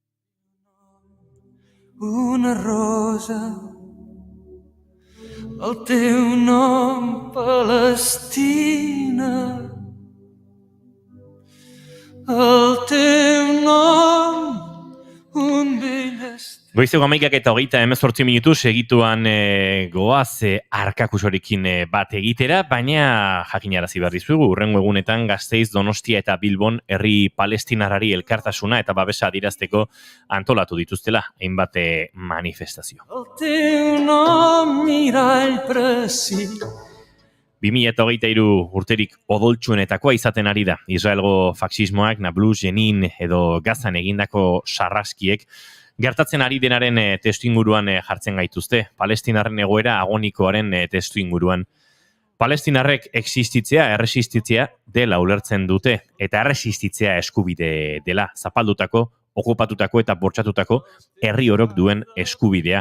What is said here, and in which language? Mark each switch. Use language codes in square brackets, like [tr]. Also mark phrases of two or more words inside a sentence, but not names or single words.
[ca] Una rosa, el teu nom, Palestina. El teu nom, un vell estiu. [eu] Goizeko 11:28 segituan goaz arkakusorekin bat egitera, baina jakinarazi behar dizugu, hurrengo egunetan Gasteiz, Donostia eta Bilbon herri palestinarrari elkartasuna eta babesa adirazteko antolatu dituztela hainbat manifestazio. [ca] El teu nom, mirall precis. [eu] 2023 urterik odoltsuenetakoa izaten ari da. Israelgo faxismoak, Nablus, Jenin edo Gazan egindako sarraskiek gertatzen ari denaren testu inguruan jartzen gaituzte. Palestinarren egoera agonikoaren testu inguruan. Palestinarrek existitzea, erresistitzea dela ulertzen dute, eta erresistitzea eskubide dela, zapaldutako, okupatutako eta bortxatutako herri orok duen eskubidea.